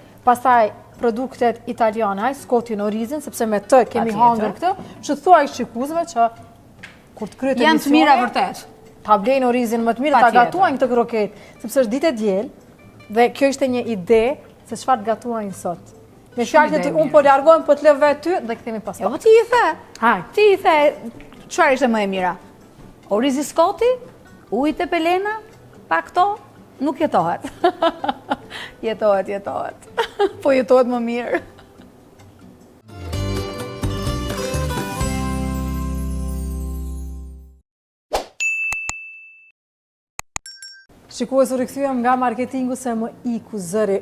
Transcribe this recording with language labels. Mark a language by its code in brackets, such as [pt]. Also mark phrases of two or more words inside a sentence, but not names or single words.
[sq] Pastaj produktet italiane, Scottin Orizin, sepse me të kemi hangër këtë, që thuaj shikuzve që kur të kryet Janë të mira vërtet. ta blejnë Orizin më të mirë, ta gatuajnë këtë kroket, sepse është ditë e diel, dhe kjo ishte një ide se çfarë gatuajnë sot. Me fjalën e unë po largohem, po të lë vetë ty dhe kthehemi pas. Jo, po ti i the. Haj. Ti i the, çfarë ishte më e mira? Orizi Scotti, ujit e Pelena, pa këto, nuk jetohet. Jetohet. Po jetohet më mirë. Shikues, u rikthyem nga marketingu se më iku zëri.